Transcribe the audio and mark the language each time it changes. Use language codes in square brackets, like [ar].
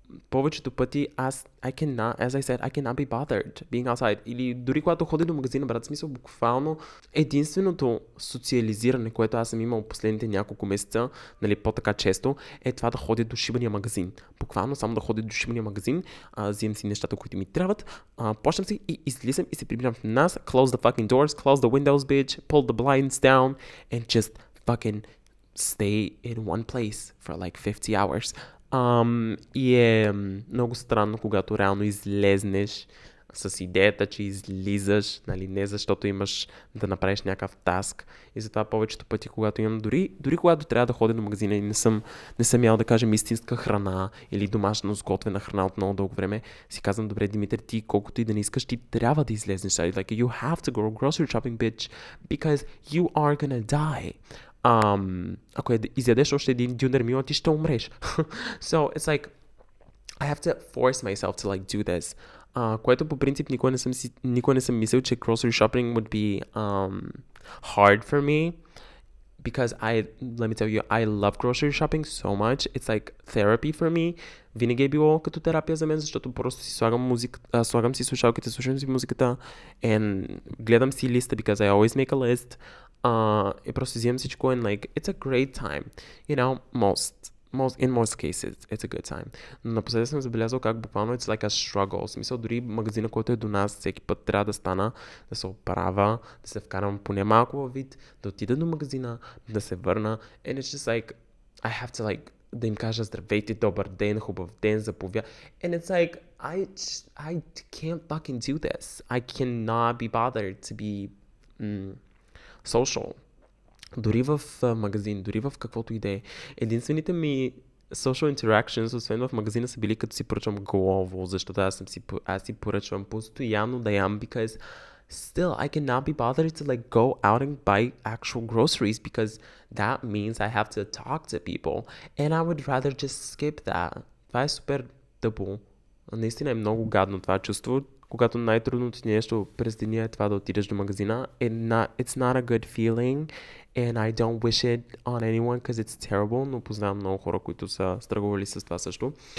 [bg] повечето пъти [en] as I said, I cannot be bothered being outside. [bg] Или дори когато ходя до магазина, брат, смисъл, буквално единственото социализиране, което аз съм имал последните няколко месеца, нали, по-така често, е това да ходя до шибания магазин. Буквално само да ходя до шибания магазин, взимам си нещата, които ми трябват, почнам си и излизам и се прибирам в нас, [en] close the fucking doors, close the windows, bitch, pull the blinds down, and just fucking stay in one place for like 50 hours. [bg] И е много странно, когато реално излезнеш с идеята, че излизаш, нали, не защото имаш да направиш някакъв таск. И затова повечето пъти, когато имам, дори когато трябва да ходя до магазина и не съм ял, да кажем, истинска храна или домашно сготвена храна от много дълго време, си казвам, добре, Димитър, ти колкото и да не искаш, ти трябва да излезнеш. [en] Like, you have to go grocery shopping, bitch, because you are gonna die. [bg] Ако изядеш още един дюнер мила, ти ще умреш. [en] So, it's like, I have to force myself to like do this. [bg] Което по принцип никога не съм мислил, че [en] grocery shopping would be hard for me. Because let me tell you, I love grocery shopping so much. It's like therapy for me. [bg] Винаги е било като терапия за мен, защото просто си слагам си слушалките, слушам си музиката and гледам си листа, [en] because I always make a list. [bg] И просто взимам всичко [en] and like, it's a great time. You know, in most cases, it's a good time. [bg] Но напоследък съм забелязал как буквално [en] it's like a struggle. [bg] В смисъл, дори магазина, който е до нас, всеки път трябва да стана, да се оправя, да се вкарам поне малко във вид, да отида до магазина, да се върна. [en] And it's just like, I have to like, [bg] да им кажа здравейте, добър ден, хубав ден, заповяд. [en] And it's like, I can't fucking do this. I cannot be bothered to be social. [bg] Дори в магазин, дори в каквото и да е. Единствените ми [en] social interactions, [bg] освен в магазина, са били като си поръчвам глово, защото аз си поръчвам постоянно да ям, [en] because still I cannot be bothered to like go out and buy actual groceries, because that means I have to talk to people, and I would rather just skip that. [bg] Това е супер тъпо. Наистина е много гадно това чувство, когато най-трудното ти нещо през деня е това да отидеш до магазина. [en] It's not a good feeling, and I don't wish it on anyone, because it's terrible, [bg] но познавам много хора, които са страгували с това също.